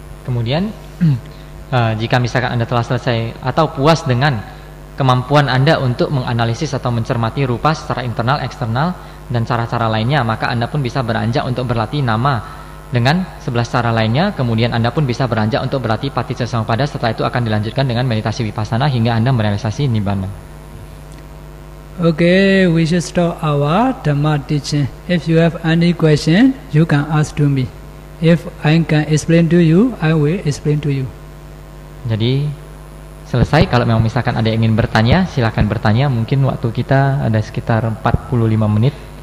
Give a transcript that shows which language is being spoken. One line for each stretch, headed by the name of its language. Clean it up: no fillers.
Indonesian: Kemudian, jika misalkan Anda telah selesai atau puas dengan kemampuan Anda untuk menganalisis atau mencermati rupa secara internal, eksternal, dan cara-cara lainnya, maka Anda pun bisa beranjak untuk berlatih nama dengan 11 cara lainnya. Kemudian Anda pun bisa beranjak untuk berlatih Paticcasamuppada. Setelah itu akan dilanjutkan dengan meditasi Vipassana hingga Anda merealisasi Nibbana.
English: Okay, we should stop our Dhamma teaching. If you have any question, you can ask to me. If I can explain to you, I will explain to you.
Indonesian: Jadi selesai. Kalau memang misalkan ada yang ingin bertanya, silakan bertanya. Mungkin waktu kita ada sekitar 45 menit.